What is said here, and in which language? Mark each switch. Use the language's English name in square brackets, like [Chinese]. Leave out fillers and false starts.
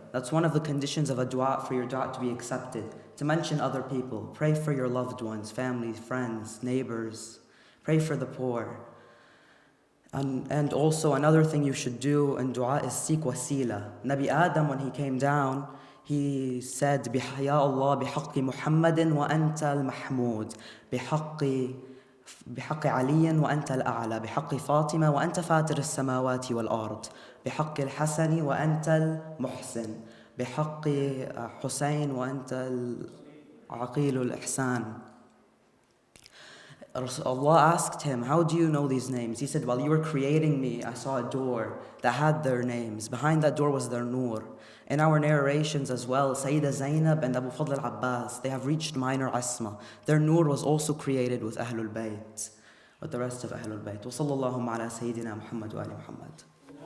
[English] That's one of the conditions of a dua, for your dua to be accepted. To mention other people. Pray for your loved ones, family, friends, neighbors. Pray for the poor. And also another thing you should do in dua is seek wasila. Nabi Adam, when he came down, [Arabic] he said, يا الله بحق محمد وأنت المحمود بحق علي وأنت الأعلى بحق فاطمة وأنت فاتر السماوات والأرض بحق الحسن وأنت المحسن بحق حسين وأنت العقيل الإحسان. [English] Allah asked him, how do you know these names? He said, while you were creating me, I saw a door that had their names. Behind that door was their nur. In our narrations as well, Sayida Zainab and Abu Fadl al-Abbas, they have reached minor asma. Their nur was also created with Ahlul Bayt, with the rest of Ahlul Bayt. [Arabic] وصلى اللهم على سيدنا محمد وآل محمد.